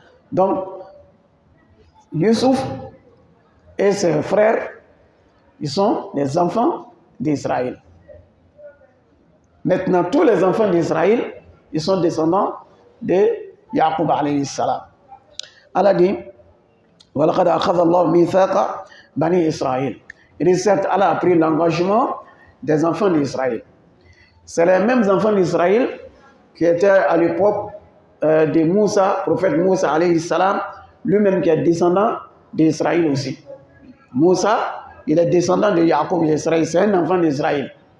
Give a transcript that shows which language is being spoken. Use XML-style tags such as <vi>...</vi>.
<fr>Donc, Yusuf et ses frères, ils sont les enfants d'Israël. Maintenant, tous les enfants d'Israël, ils sont descendants de Yaqub alayhi salam. Allah dit,</fr> <ar>وَلَقَدْ أَخَذَ اللَّهُ مِيثَاقَ بَنِي إِسْرَائِيل.</ar> <fr>Il dit certes, Allah a pris l'engagement des enfants d'Israël. C'est les mêmes enfants d'Israël qui étaient à l'époque de Moussa, prophète Moussa alayhi salam, lui-même qui est descendant d'Israël aussi. Moussa, il est descendant de Jacob d'Israël, c'est un enfant d'Israël.</fr>